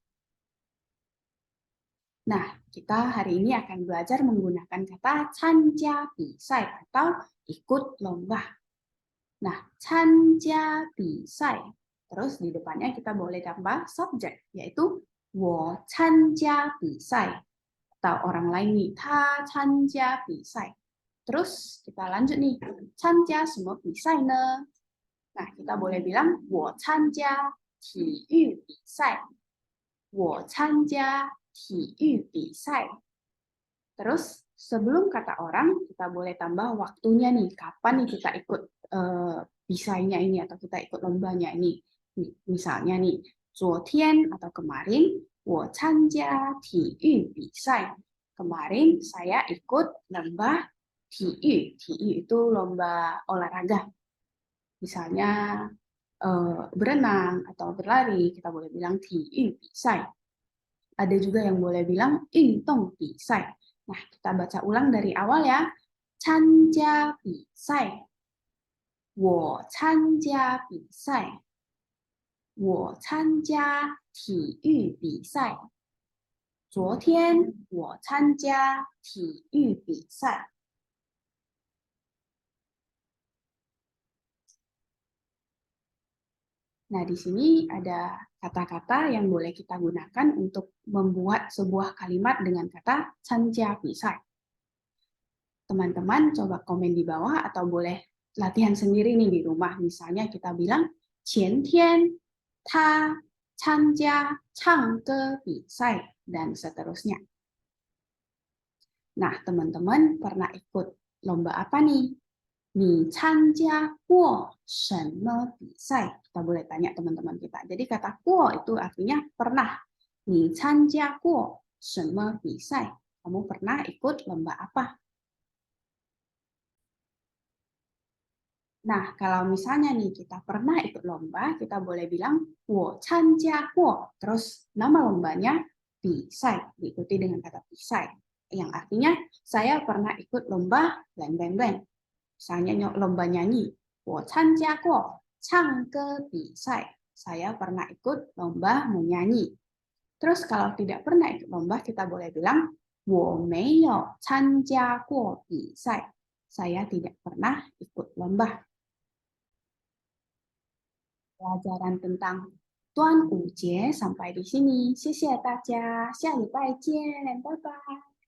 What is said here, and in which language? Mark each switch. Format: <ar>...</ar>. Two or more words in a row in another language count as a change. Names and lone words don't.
<id>Nah, kita hari ini akan belajar menggunakan kata</id> <zh>参加比赛</zh> <id>atau ikut lomba.</id> <zh>Nah, 参加比赛.</zh> <id>Terus di depannya kita boleh tambah subjek, yaitu</id> <zh>我参加比赛.</zh> <id>Atau orang lain nih,</id> <zh>他参加比赛.</zh> <id>Terus kita lanjut nih,</id> <zh>参加什么比赛呢?</zh> <id>Nah, kita boleh bilang</id> <zh>我参加体育比赛. 我参加体育比赛.</zh> <id>Terus sebelum kata orang, kita boleh tambah waktunya nih, kapan nih kita ikut bisainya ini atau kita ikut lombanya ini. Misalnya nih, 昨天 atau kemarin,</id> <zh>我参加体育比赛.</zh> <id>Kemarin saya ikut lomba 体育. 体育 itu lomba olahraga. Misalnya berenang atau berlari, kita boleh bilang</id> <zh>体育比赛.</zh> <id>Ada juga yang boleh bilang</id> <zh>运动比赛.</zh> <id>Nah, kita baca ulang dari awal ya.</id> <zh>参加比赛. 我参加比赛. 我参加体育比赛. 昨天我参加体育比赛.</zh> <id>Nah, di sini ada kata-kata yang boleh kita gunakan untuk membuat sebuah kalimat dengan kata</id> <zh>参加比赛.</zh> <id>Teman-teman coba komen di bawah atau boleh latihan sendiri nih di rumah. Misalnya kita bilang</id> <zh>前天他参加唱歌比赛</zh> <id>dan seterusnya. Nah, teman-teman pernah ikut lomba apa nih?</id> <zh>你参加过什么比赛?</zh> <id>Kita boleh tanya teman-teman kita. Jadi kata 过 itu artinya pernah.</id> <zh>你参加过什么比赛?</zh> <id>Kamu pernah ikut lomba apa? Nah, kalau misalnya nih kita pernah ikut lomba, kita boleh bilang</id> <zh>我参加过.</zh> <id>Terus nama lombanya 比赛, diikuti dengan kata 比赛. Yang artinya saya pernah ikut lomba blank blank blank. Misalnya lomba nyanyi,</id> <zh>我参加过唱歌比赛.</zh> <id>Saya pernah ikut lomba menyanyi. Terus kalau tidak pernah ikut lomba, kita boleh bilang</id> <zh>我没有参加过比赛.</zh> <id>Saya tidak pernah ikut lomba. Pelajaran tentang Tuan Ujie sampai di sini.</id> <zh>谢谢大家，下礼拜见，拜拜。</zh>